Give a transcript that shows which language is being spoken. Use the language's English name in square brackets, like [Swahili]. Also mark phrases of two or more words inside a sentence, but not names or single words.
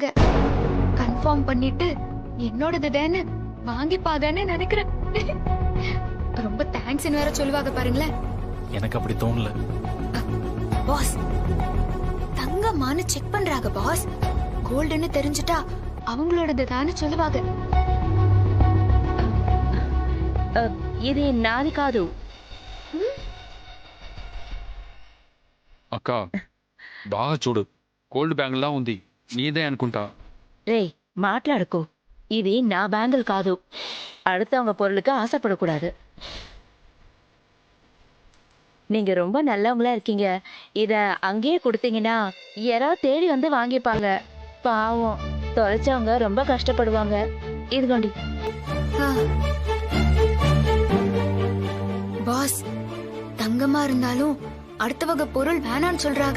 [Tamil] கன்ஃபார்ம் பண்ணிட்டு என்னோடது தானே வாங்கிப்பாங்கன்னு நினைக்கிறேன். ரொம்ப தேங்க்ஸ் வேற சொல்லுவாங்க பாருங்களேன். எனக்கு அப்படி தோணல. பாஸ், தங்கமானு செக் பண்றாங்க பாஸ். கோல்டுன்னு தெரிஞ்சுட்டா அவங்களோடது தானே சொல்லுவாங்க. [Telugu] ఇది నాది కాదు. అక్క బాగా చూడు, గోల్డ్ బ్యాంగిల్లా ఉంది. నీదే అనుకుంటా. రే, మాట్లాడుకో. ఇది నా బ్యాంగిల్ కాదు. [Tamil] அடுத்தவங்க பொருளுக்கு ஆசைப்படக்கூடாது. நீங்க ரொம்ப நல்லவங்களா இருக்கீங்க. இத அங்கேயே கொடுத்தீங்கன்னா யாராவது தேடி வந்து வாங்கிப்பாங்க. பாவம், தொலைச்சவங்க ரொம்ப கஷ்டப்படுவாங்க. இது கொண்டி. பாஸ், தங்கமா இருந்தாலும் அடுத்தவங்க பொருள் வேணான்னு சொல்றாங்க.